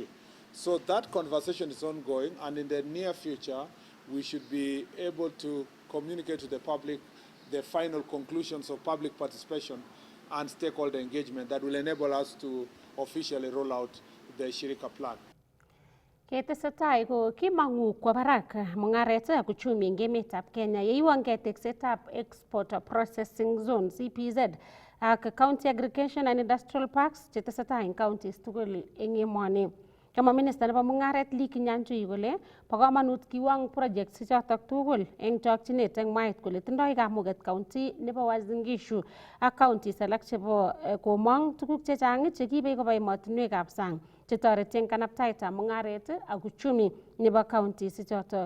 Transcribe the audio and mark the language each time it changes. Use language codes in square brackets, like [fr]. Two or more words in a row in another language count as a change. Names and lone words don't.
[en] So that conversation is ongoing, and in the near future, we should be able to communicate to the public the final conclusions of public participation and stakeholder engagement that will enable us to officially roll out the Shirika Plan. [kln] Ketesetai ko kimang'u kwo barak mung'aret ak uchumi eng emetab Kenya yeiwongei teksetab Export Processing Zone CPZ ak County Aggregation and Industrial Parks chetesetai eng counties tugul eng emoni. Kamwa Minister nebo mung'aret Lee Kinyanjui kole bo komonut kiwong projects chotok tugul eng chokchinet eng mwaet kole tindoi kamuget county nebo Uasin Gishu ak counties alak chebo komong tuguk chechang chekiibei koba emotinwekab sang chetoreti eng kanabtaetab mung'aret ak uchumi nebo counties chotok.